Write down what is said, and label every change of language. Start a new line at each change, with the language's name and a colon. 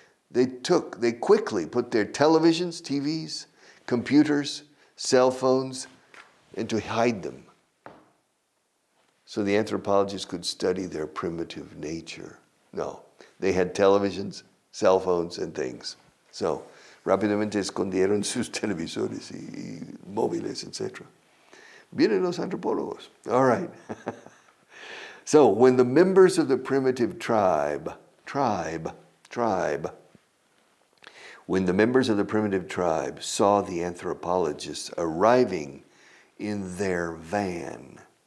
English: They quickly put their televisions, TVs, computers, cell phones, and to hide them. So the anthropologists could study their primitive nature. No, they had televisions, cell phones, and things.
Spanish: So rápidamente escondieron sus televisores y móviles, etc. Vienen los antropólogos.
English: All right. So when the members of the primitive tribe tribe. When the members of the primitive tribe saw the anthropologists arriving in their van.